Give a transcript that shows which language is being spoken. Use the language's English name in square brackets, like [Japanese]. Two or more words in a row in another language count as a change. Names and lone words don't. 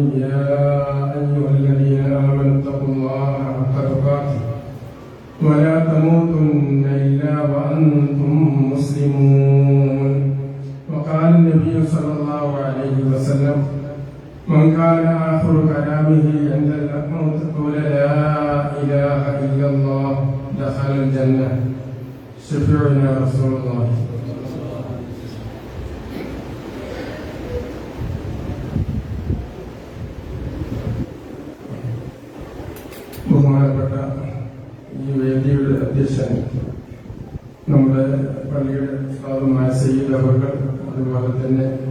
[Arabic] يا أيها الذين آمنوا اتقوا الله حق تقاته ولا تموتن إلا وأنتم مسلمون. وقال النبي صلى الله عليه وسلم من كان آخر كلامه عند الموت قول لا إله إلا الله دخل الجنة. شفيعنا رسول الله. [Malayalam] ബഹുമാനപ്പെട്ട ഈ വേദിയുടെ അധ്യക്ഷൻ നമ്മുടെ പള്ളിയുടെ ഉസ്താദുമായ സയ്യിദ് അവർകൾ, അതുപോലെ തന്നെ